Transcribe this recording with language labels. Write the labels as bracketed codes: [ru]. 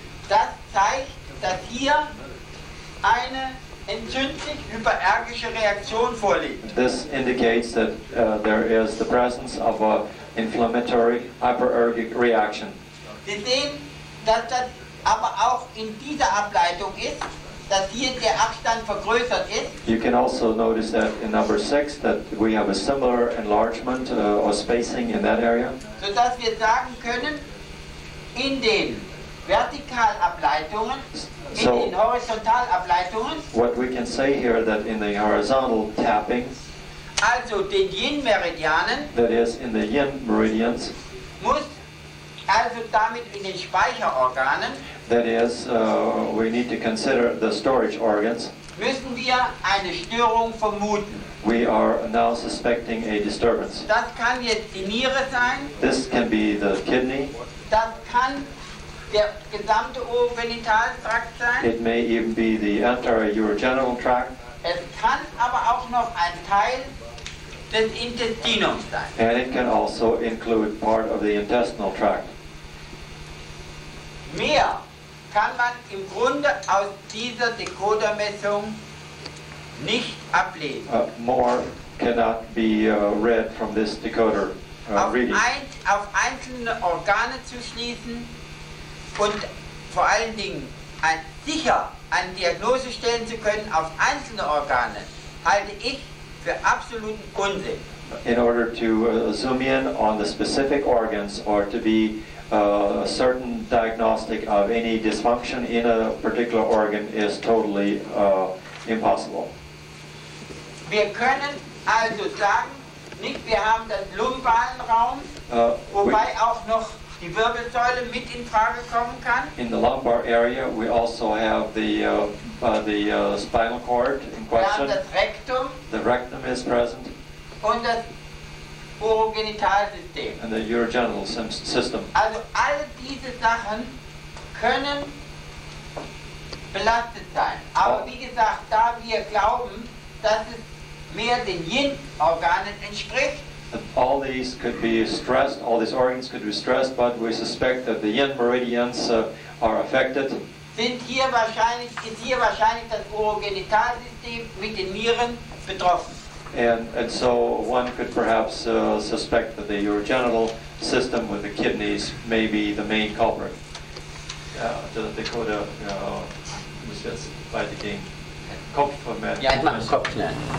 [de] Das zeigt, dass hier eine entzündlich hyperergische Reaktion vorliegt. [en] This indicates that there is the presence of an inflammatory hyperergic reaction. [de] Sie sehen, dass das aber auch in dieser Ableitung ist, dass hier der Abstand vergrößert ist. [en] You can also notice that in number 6 that we have a similar enlargement or spacing in that area. [de] Sodass wir sagen können, in den Vertikalableitungen, in den Horizontalableitungen, [en] what we can say here that in the horizontal tapping, [de] also den Yin-Meridianen, [en] that is in the yin meridians, [de] muss also damit in den Speicherorganen, [en] that is, we need to consider the storage organs. [de] Müssen wir eine Störung vermuten. [en] We are now suspecting a disturbance. [de] Das kann jetzt die Niere sein. [en] This can be the kidney. [de] Das kann der gesamte Urogenitaltrakt sein. [en] It may even be the entire urogenital tract. [de] Es kann aber auch noch ein Teil des Intestinums sein. [en] And it can also include part of the intestinal tract. [de] Mehr kann man im Grunde aus dieser Decodermessung nicht ablesen. [en] More cannot be read from this decoder reading. [de] Auf einzelne Organe zu schließen und vor allen Dingen sicher eine Diagnose stellen zu können auf einzelne Organe, halte ich für absoluten Unsinn. [en] In order to zoom in on the specific organs or to be certain diagnostic of any dysfunction in a particular organ is totally impossible. [de] Wir können also sagen, nicht, wir haben das lumbalen Raum, wobei auch noch die Wirbelsäule mit in Frage kommen kann. [en] In the lumbar area, we also have the spinal cord in [de] Wir haben [en] question. [de] das Rektum [en] The rectum is present, [de] und das Urogenitalsystem. [en] and the urogenital system. [de] Also alle diese Sachen können belastet sein. Aber wie gesagt, da wir glauben, dass es mehr den Yin-Organen entspricht, [en] All these could be stressed, all these organs could be stressed, but we suspect that the yin meridians are affected. [de] ist hier wahrscheinlich das Urogenitalsystem mit den Nieren betroffen. [en] And so one could perhaps suspect that the urogenital system with the kidneys may be the main culprit. [de] Der Dakota muss jetzt weitergehen. Kopf vermehrt. Ja, ich mache den Kopf schnell.